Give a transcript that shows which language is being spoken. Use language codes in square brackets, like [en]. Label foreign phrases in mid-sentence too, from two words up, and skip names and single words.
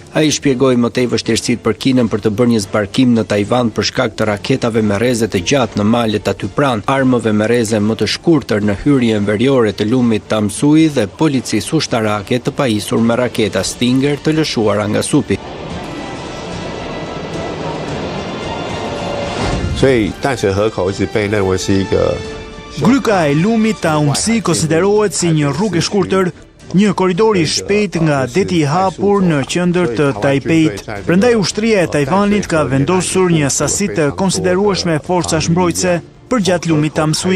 [sq] Ai shpjegoi më tej vështirësitë për Kinën për të bërë një zbarkim në Taiwan për shkak të raketave me rreze të gjatë në malet aty pranë, armëve me rreze më të shkurtër në hyrjen veriore të lumit Tamsui dhe policisë ushtarake të pajisur me raketa Stinger të lëshuara nga supi. [zh] 所以淡水河口一直被认为是一个 [sq] Gryka e lumit Taumsi konsiderohet si një rrugë e shkurtër, një koridor i shpejt nga deti i hapur në qendër të Taipeit. Prandaj ushtria e Taiwanit ka vendosur një sasi të konsiderueshme forcash mbrojtëse, përgjatë lumit Tamsui.